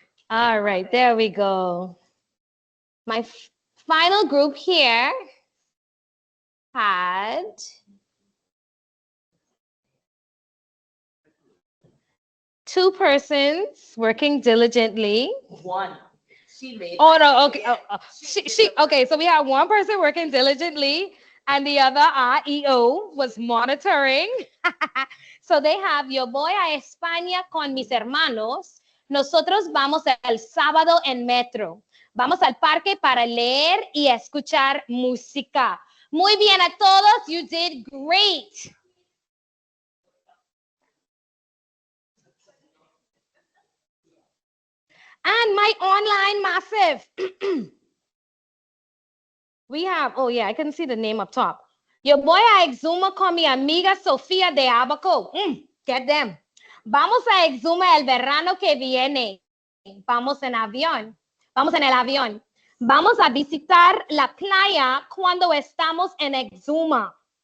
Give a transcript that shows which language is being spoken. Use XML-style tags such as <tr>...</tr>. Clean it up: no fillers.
<en>All right, there we go. My final group here had 2 persons working diligently. 1. She made. Oh no, okay. Okay, so we have 1 person working diligently and the other REO was monitoring. So they have</en> <es>yo voy a España con mis hermanos. Nosotros vamos el sábado en metro. Vamos al parque para leer y escuchar música. Muy bien a todos.</es> <en>You did great. And my online massive. We have, oh yeah, I can see the name up top.</en> <es>Yo voy a Exuma con mi amiga Sofía de Abaco.</es> <en>Get them.</en> <es>Vamos a Exuma el verano que viene. Vamos en avión. Vamos en el avión. Vamos a visitar la playa cuando estamos en Exuma.</es>